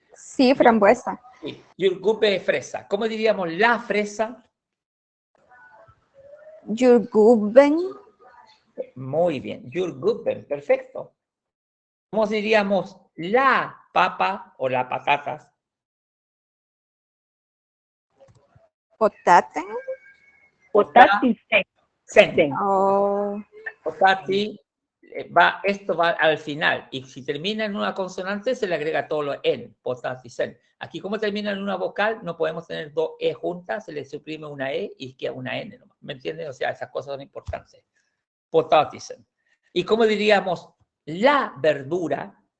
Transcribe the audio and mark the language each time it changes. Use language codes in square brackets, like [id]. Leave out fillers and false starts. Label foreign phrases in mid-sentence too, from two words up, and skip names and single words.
[es] Sí, frambuesa. Sí, Yurgupe fresa. ¿Cómo diríamos la fresa? Jordgubben. Muy bien, Jordgubben, perfecto. ¿Cómo diríamos la papa o la patatas? Potaten. Potatis. Sen. Oh, Potati, esto va al final. Y si termina en una consonante, se le agrega todo lo en, potatisen. Aquí, como termina en una vocal, no podemos tener dos E juntas, se le suprime una E y queda una N. ¿Me entiendes? O sea, esas cosas son importantes. Potatisen. ¿Y cómo diríamos la verdura?